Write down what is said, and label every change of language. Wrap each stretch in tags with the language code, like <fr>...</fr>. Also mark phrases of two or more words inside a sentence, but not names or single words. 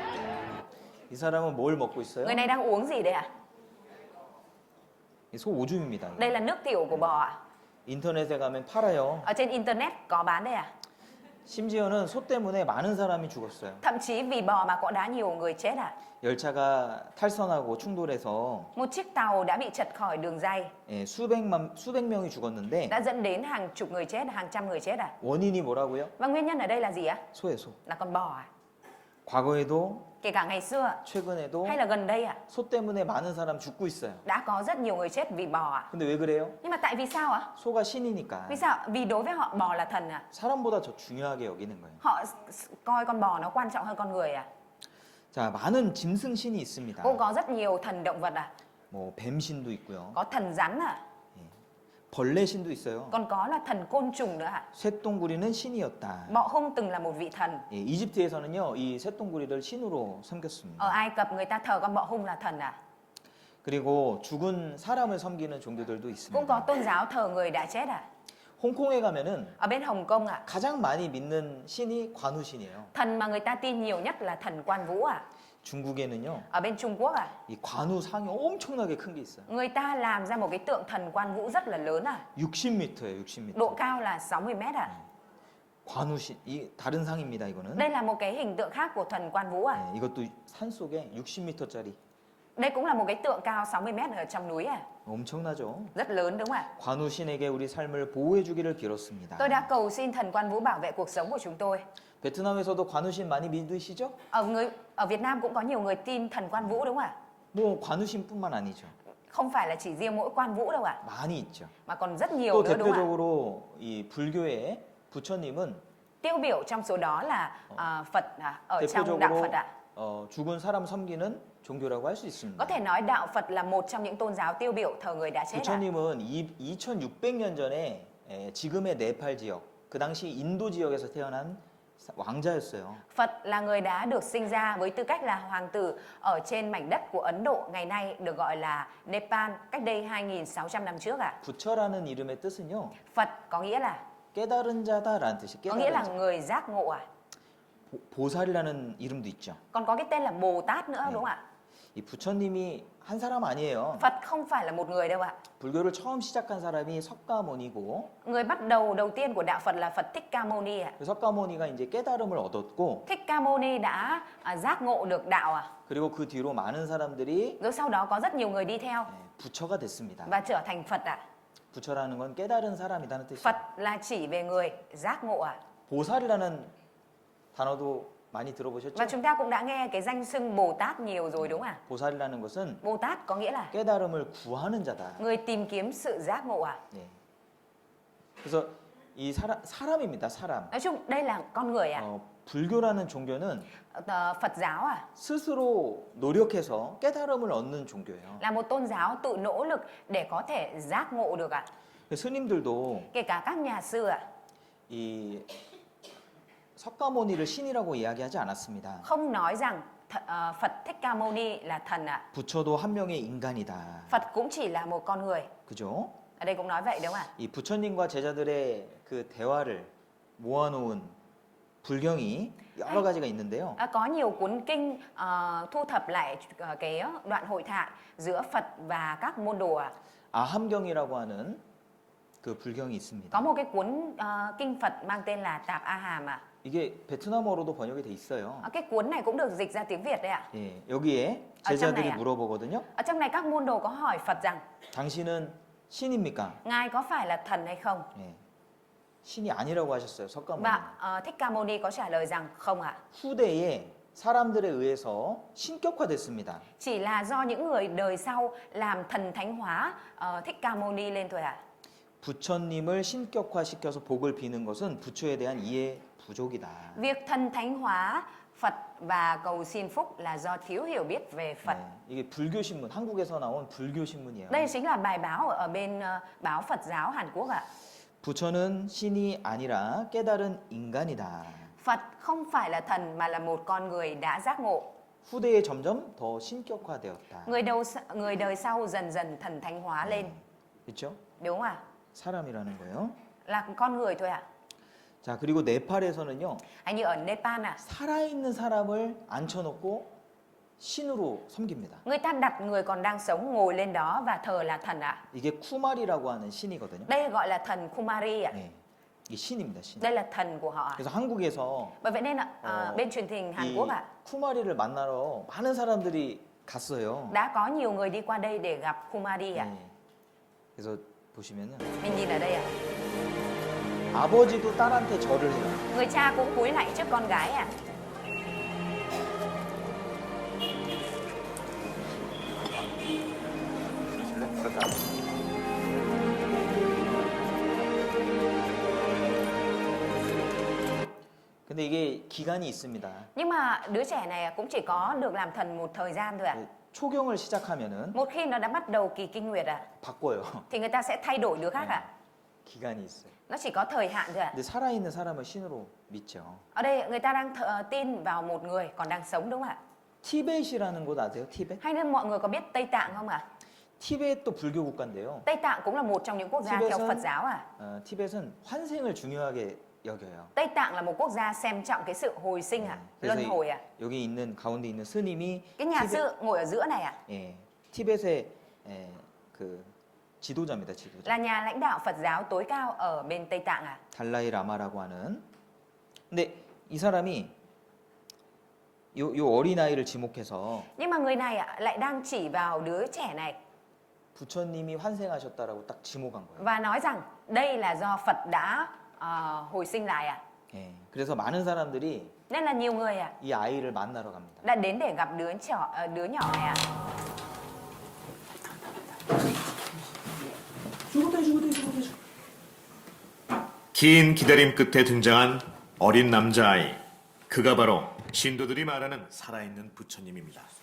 <ko>이 사람은 뭘 먹고 있어요?</ko> <vi>Người này đang uống gì đây ạ?</vi> <ko>이 소 오줌입니다.</ko> <vi>Đây là nước tiểu của bò ạ.</vi> <ko>인터넷에 가면 팔아요.</ko> <vi>Ở trên internet có bán đây ạ.</vi> <ko>심지어는 소 때문에 많은 사람이 죽었어요.</ko> <vi>Thậm chí vì bò mà cũng đã nhiều người chết ạ.</vi> <ko>열차가 탈선하고 충돌해서</ko> <vi>Một chiếc tàu đã bị trật khỏi đường ray,</vi> <ko>예, 수백 명이 죽었는데</ko> <vi>đã dẫn đến hàng chục người chết, hàng trăm người chết ạ.</vi> <ko>원인이 뭐라고요?</ko> <vi>Và nguyên nhân ở đây là gì ạ?</vi> <ko>소예요, 소.</ko> <vi>Là con bò ạ.</vi> <ko>과거에도</ko> <vi>Kể cả ngày xưa</vi> <ko>최근에도</ko> <vi>hay là gần đây ạ,</vi> <ko>소 때문에 많은 사람 죽고 있어요.</ko> <vi>đã có rất nhiều người chết vì bò ạ.</vi> <ko>근데 왜 그래요?</ko> <vi>Nhưng mà tại vì sao ạ?</vi> <ko>소가 신이니까</ko> <vi>Vì sao? Vì đối với họ bò là thần ạ.</vi> <ko>사람보다 더 중요하게 여기는 거예요.</ko> <vi>Họ coi con bò nó quan trọng hơn con người ạ.</vi> <ko>자, 많은 짐승 신이 있습니다.</ko> <vi>Cũng có rất nhiều thần động vật ạ.</vi> <ko>뭐 뱀 신도 있고요.</ko> <vi>Có thần rắn ạ.</vi> <ko>벌레 신도 있어요.</ko> <vi>Còn có là thần côn trùng nữa ạ.</vi> <ko>쇠똥구리는 신이었다.</ko> <vi>Bọ hung từng là một vị thần.</vi> <ko>예, 이집트에서는요, 이 쇠똥구리를 신으로 섬겼습니다.</ko> <vi>Ở Ai Cập người ta thờ con bọ hung là thần ạ.</vi> <ko>그리고 죽은 사람을 섬기는 종교들도</ko> <vi>Cũng</vi> <ko>있습니다.</ko> <vi>có tôn giáo thờ người đã chết ạ.</vi> <ko>홍콩에 가면은</ko> <vi>Ở bên Hồng Kông ạ,</vi> <ko>가장 많이 믿는 신이 관우신이에요.</ko> <vi>thần mà người ta tin nhiều nhất là thần Quan Vũ ạ.</vi> <ko>중국에는요,</ko> <vi>Ở bên Trung Quốc ạ,</vi> <ko>이 관우 상이 엄청나게 큰 게 있어요.</ko> <vi>người ta làm ra một cái tượng thần Quan Vũ rất là lớn ạ.</vi> <ko>60m예요, 60m.</ko> <vi>Độ cao là 60 mét ạ.</vi> <ko>관우신, 이 다른 상입니다, 이거는.</ko> <vi>Đây là một cái hình tượng khác của thần Quan Vũ ạ.</vi> <ko>예, 이것도 산 속에 60m짜리.</ko> <vi>Đây cũng là một cái tượng cao 60 mét ở trong núi ạ.</vi> <ko>엄청나죠?</ko> <vi>Rất lớn đúng không ạ?</vi> <ko>관우신에게 우리 삶을 보호해 주기를 빌었습니다.</ko> <vi>Tôi đã cầu xin thần Quan Vũ bảo vệ cuộc sống của chúng tôi.</vi> <ko>베트남에서도 관우신 많이 믿으시죠?</ko> <vi>Ở Việt Nam cũng có nhiều người tin thần Quan Vũ đúng không ạ?</vi> <ko>뭐 관우신뿐만 아니죠.</ko> <vi>Không phải là chỉ riêng mỗi Quan Vũ đâu ạ,</vi> <ko>많이 있죠.</ko> <vi>mà còn rất nhiều</vi> <ko>또</ko> <vi>nữa đúng không ạ?</vi> <ko>대표적으로 이 불교의 부처님은</ko> <vi>Tiêu biểu trong số đó là Phật ở trong đạo</vi> <ko>대표적으로</ko> <vi>Phật ạ.</vi> <ko>죽은 사람 섬기는 종교라고 할 수 있습니다.</ko> <vi>Có thể nói đạo Phật là một trong những tôn giáo tiêu biểu thờ người đã chết ạ.</vi> <ko>부처님은 2600년 전에 지금의 네팔 지역, 그 당시 인도 지역에서 태어난 왕자였어요.</ko> <vi>Phật là người đã được sinh ra với tư cách là hoàng tử ở trên mảnh đất của Ấn Độ ngày nay được gọi là Nepal cách đây 2.600 năm trước ạ.</vi> <ko>부처라는 이름의 뜻은요,</ko> <vi>Phật có nghĩa là</vi> <ko>깨달은 자다라는 뜻이</ko> <vi>có nghĩa là</vi> <ko>깨달은 자.</ko> <vi>người giác ngộ ạ.</vi> <ko>보살이라는 이름도 있죠.</ko> <vi>Còn có cái tên là Bồ Tát nữa đúng không ạ?</vi> <ko>이 부처님이 한 사람 아니에요.</ko> <vi>Phật không phải là một người đâu ạ.</vi> <ko>불교를 처음 시작한 사람이 석가모니고,</ko> <vi>Người bắt đầu tiên của đạo Phật là Phật Thích Ca Mâu Ni ạ.</vi> <ko>그 석가모니가 이제 깨달음을 얻었고,</ko> <vi>Thích Ca Mâu Ni đã giác ngộ được đạo ạ.</vi> <ko>그리고 그 뒤로 많은 사람들이</ko> <vi>Rồi sau đó có rất nhiều người đi theo</vi> <ko>부처가 됐습니다.</ko> <vi>và trở thành Phật ạ.</vi> <ko>부처라는 건 깨달은 사람이라는 뜻이에요.</ko> <vi>Phật là chỉ về người giác ngộ ạ.</vi> <ko>보살이라는 단어도 많이 들어보셨죠?</ko> <vi>Và chúng ta cũng đã nghe cái danh xưng Bồ Tát nhiều rồi đúng không ạ?</vi> <ko>보살이라는 것은</ko> <vi>Bồ Tát có nghĩa là</vi> <ko>깨달음을 구하는 자다.</ko> <vi>người tìm kiếm sự giác ngộ ạ.</vi> <ko>예. 그래서 이 사람입니다. 사람.</ko> <vi>Nói chung đây là con người ạ.</vi> <ko>불교라는 종교는</ko> <vi>Phật giáo ạ</vi> <ko>스스로 노력해서 깨달음을 얻는 종교예요.</ko> <vi>là một tôn giáo tự nỗ lực để có thể giác ngộ được ạ.</vi> <ko>스님들도</ko> <vi>Kể cả các nhà sư ạ</vi> <ko>이 석가모니를 신이라고 이야기하지 않았습니다.</ko> <vi>không nói rằng Phật Thích Ca Mâu Ni là thần ạ.</vi> <ko>부처도 한 명의 인간이다.</ko> <vi>Phật cũng chỉ là một con người.</vi> <ko>그죠?</ko> <vi>Ở đây cũng nói vậy đúng không ạ?</vi> <ko>이 부처님과 제자들의 그 대화를 모아놓은 불경이 여러 가지가 있는데요.</ko> <vi>Có nhiều cuốn kinh thu thập lại cái đoạn hội thoại giữa Phật và các môn đồ ạ.</vi> <ko>아함경이라고 하는 그 불경이 있습니다.</ko> <vi>Có một cái cuốn kinh Phật mang tên là Tạp A Hàm ạ.</vi> <ko>이 이게 베트남어로도 번역이 돼 있어요.</ko> <vi>Cái cuốn này cũng được dịch ra tiếng Việt đấy ạ.</vi> <ko>예, 여기에 아, 제자들이 짱나야. 물어보거든요.</ko> <vi>Ở trong này các môn đồ có hỏi Phật rằng</vi> <ko>당신은 신입니까?</ko> <vi>Ngài có phải là thần hay không?</vi> <ko>예, 신이 아니라고 하셨어요. 석가모니.</ko> <vi>Và Thích Ca Mâu Ni có trả lời rằng không ạ.</vi> <ko>후대에 사람들에 의해서 신격화됐습니다.</ko> <vi>Chỉ là do những người đời sau làm thần thánh hóa Thích Ca Mâu Ni lên thôi ạ.</vi> <ko>부처님을 신격화시켜서 복을 비는 것은 부처에 대한 이해 부족이다.</ko> <vi>Việc thần thánh hóa Phật và cầu xin phúc là do thiếu hiểu biết về Phật.</vi> <ko>네, 이게 불교 신문, 한국에서 나온 불교 신문이에요.</ko> <vi>Đây chính là bài báo ở bên báo Phật giáo Hàn Quốc ạ.</vi> <ko>부처는 신이 아니라 깨달은 인간이다.</ko> <vi>Phật không phải là thần mà là một con người đã giác ngộ.</vi> <ko>후대에 점점 더 신격화되었다.</ko> <vi>Người đời sau dần dần thần thánh hóa lên.</vi> <ko>그렇죠?</ko> <vi>Đúng không ạ?</vi> <ko>사람이라는 거예요.</ko> <vi>Là con người thôi ạ.</vi> <ko>자, 그리고 네팔에서는요.</ko> <vi>Hay như ở Nepal ạ.</vi> <ko>살아있는 사람을 앉혀놓고 신으로 섬깁니다.</ko> <vi>Người ta đặt người còn đang sống ngồi lên đó và thờ là thần ạ.</vi> <ko>이게 쿠마리라고 하는 신이거든요.</ko> <vi>Đây gọi là thần Kumari ạ.</vi> <ko>네, 이게 신입니다, 신.</ko> <vi>Đây là thần của họ ạ.</vi> <ko>그래서 한국에서</ko> <vi>Bởi vậy nên bên truyền hình Hàn</vi> <ko>이</ko> <vi>Quốc ạ,</vi> <ko>쿠마리를 만나러 많은 사람들이 갔어요.</ko> <vi>đã có nhiều người đi qua đây để gặp Kumari ạ.</vi> <ko>네. 그래서 보시면은</ko> <vi>Mình nhìn ở đây ạ.</vi> <ko>아버지도 딸한테 절을 해요.</ko> <vi>Người cha cũng cúi lạy trước con gái ạ.</vi> <ko>근데 이게 기간이 있습니다.</ko> <vi>Nhưng mà đứa trẻ này cũng chỉ có được làm thần một thời gian thôi ạ.</vi> <ko>그 초경을 시작하면은</ko> <vi>Một khi nó đã bắt đầu kỳ kinh nguyệt ạ,</vi> <ko>바꿔요.</ko> <vi>thì người ta sẽ thay đổi đứa khác ạ.</vi> <ko>기간이 있어요.</ko> <vi>Nó chỉ có thời hạn thôi ạ.</vi> <ko>근데 살아있는 사람을 신으로 믿죠.</ko> <vi>Ở đây người ta đang tin vào một người còn đang sống đúng không ạ?</vi> <ko>티벳이라는 곳 아세요? 티벳?</ko> <vi>Hay nên mọi người có biết Tây Tạng không ạ?</vi> <ko>티벳도 불교 국가인데요.</ko> <vi>Tây Tạng cũng là một trong những quốc gia theo</vi> <ko>Tibet-은-</ko> <vi>Phật giáo ạ.</vi> <ko>티벳은 환생을 중요하게 여겨요.</ko> <vi>Tây Tạng là một quốc gia xem trọng cái sự hồi sinh ạ,</vi> <ko>그래서</ko> <vi>luân hồi ạ.</vi> <ko>여기 있는 가운데 있는 스님이</ko> <vi>Cái nhà sư ngồi ở giữa này ạ,</vi> <ko>예, 티벳의 그 지도자입니다. 지도자.</ko> <vi>là nhà lãnh đạo Phật giáo tối cao ở bên Tây Tạng ạ.</vi> <ko>달라이 라마라고 하는. 근데 이 사람이 요 어린아이를 지목해서</ko> <vi>Nhưng mà người này ạ, lại đang chỉ vào đứa trẻ này</vi> <ko>부처님이 환생하셨다라고 딱 지목한 거예요.</ko> <vi>và nói rằng đây là do Phật đã hồi sinh lại ạ.</vi> <ko>예, 그래서 많은 사람들이</ko> <vi>Nên là nhiều người ạ</vi> <ko>이 아이를 만나러 갑니다.</ko> <vi>đã đến để gặp đứa nhỏ này ạ.</vi> <ko>긴 기다림 끝에 등장한 어린 남자아이. 그가 바로 신도들이 말하는 살아있는 부처님입니다.</ko>